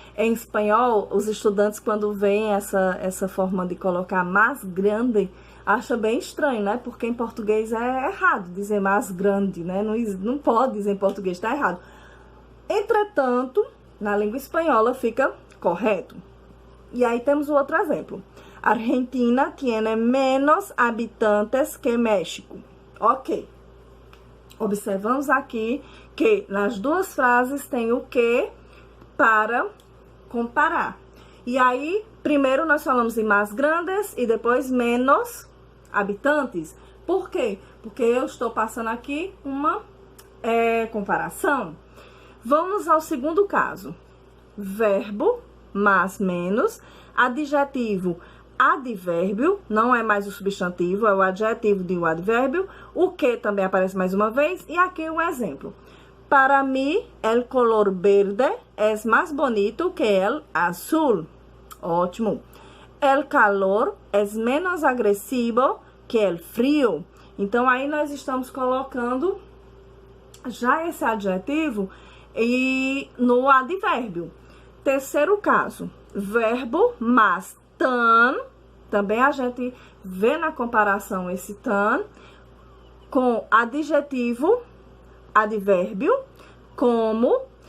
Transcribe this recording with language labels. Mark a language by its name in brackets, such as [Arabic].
[Portuguese] Em espanhol, os estudantes, quando veem essa forma de colocar mais grande, acha bem estranho, né? Porque em português é errado dizer mais grande, né? Não pode dizer em português, tá errado. Entretanto, na língua espanhola fica correto. E aí temos o outro exemplo. [Spanish] Argentina tiene menos habitantes que México. [Portuguese] Ok. Observamos aqui que nas duas frases tem o que para comparar. E aí, primeiro nós falamos em mais grandes e depois menos habitantes. Por quê? Porque eu estou passando aqui uma comparação. Vamos ao segundo caso. Verbo, mais, menos. Adjetivo, advérbio, não é mais o substantivo, é o adjetivo de um advérbio. O que também aparece mais uma vez. E aqui um exemplo. Para mim, [Spanish] el color verde es más bonito que el azul. [Portuguese] Ótimo. [Spanish] El calor es menos agresivo que el frío. [Portuguese] Então, aí nós estamos colocando já esse adjetivo e no advérbio. Terceiro caso, verbo mais tan. Também a gente vê na comparação esse tan com adjetivo, advérbio, como.